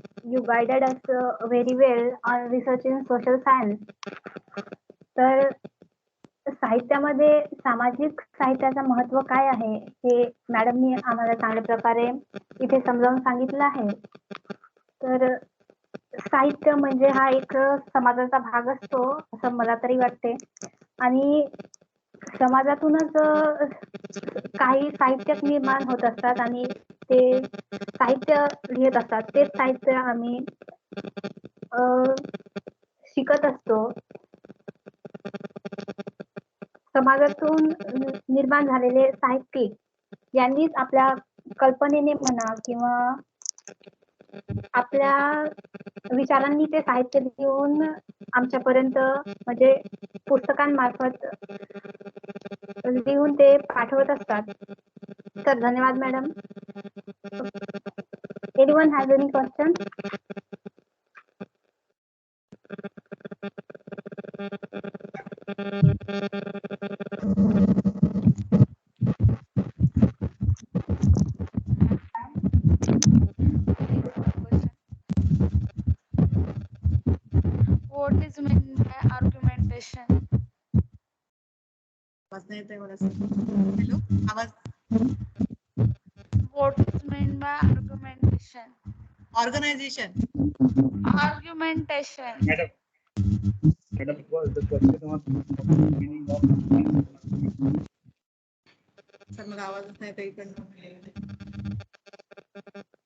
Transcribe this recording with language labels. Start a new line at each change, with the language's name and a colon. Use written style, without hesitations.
English: You guided us very well on research in social science.
Marathi: तर साहित्यामध्ये सामाजिक साहित्याचं महत्व काय आहे हे मॅडमनी आम्हाला चांगल्या प्रकारे इथे समजावून सांगितलं आहे. तर साहित्य म्हणजे हा एक समाजाचा भाग असतो असं मला तरी वाटते. आणि समाजातूनच काही साहित्यक निर्माण होत असतात आणि ते साहित्य लिहित असतात. तेच साहित्य आम्ही शिकत असतो. समाजातून निर्माण झालेले साहित्यिक यांनीच आपल्या कल्पनेने म्हणा किंवा आपल्या विचारांनी ते साहित्य लिहून आमच्यापर्यंत म्हणजे पुस्तकांमार्फत लिहून ते पाठवत असतात. तर धन्यवाद madam.
English: Anyone has any question? What is meant by argumentation?
Marathi: आवाज नाही येत आहे मला सर. हॅलो, आवाज.
English: What is meant by argumentation? Organisation. Argumentation. Madam, the question was meaning of
Marathi: sir मला आवाजच नाही येत इकडनं.